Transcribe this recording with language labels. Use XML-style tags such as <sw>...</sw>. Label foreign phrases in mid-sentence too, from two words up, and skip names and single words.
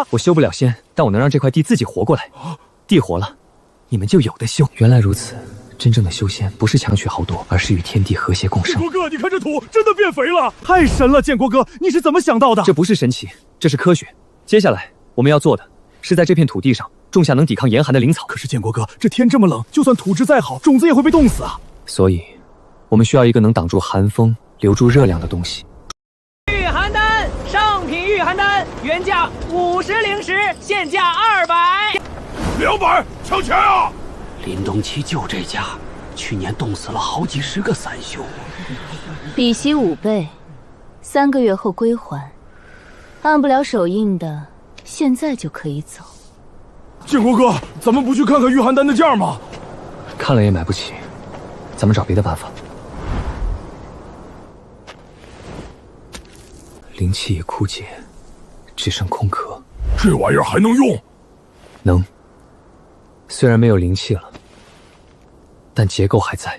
<zh>我修不了仙，但我能讓這塊地自己活過來。地活了，你們就有的修。原來如此。真正的修仙不是強取豪奪，而是與天地和諧共生。建國哥，你看這土真的變肥了，太神了！建國哥，你是怎麼想到的？這不是神奇，這是科學。接下來我們要做的是在這片土地上種下能抵抗嚴寒的靈草。可是建國哥，這天這麼冷，就算土質再好，種子也會被凍死啊。所以，我們需要一個能擋住寒風、留住熱量的東西。御寒丹，上品御寒丹，原價50灵石，現價200，200，搶錢啊！凛冬期就這家，去年凍死了好幾十個散修，比息5倍，3個月後歸還。按不了手印的，現在就可以走。建國哥，咱們不去看看御寒丹的價嗎？看了也買不起，咱們找別的辦法。靈氣已枯竭，只剩空殼。這玩意兒還能用？能。雖然沒有靈氣了，但結構還在。</zh>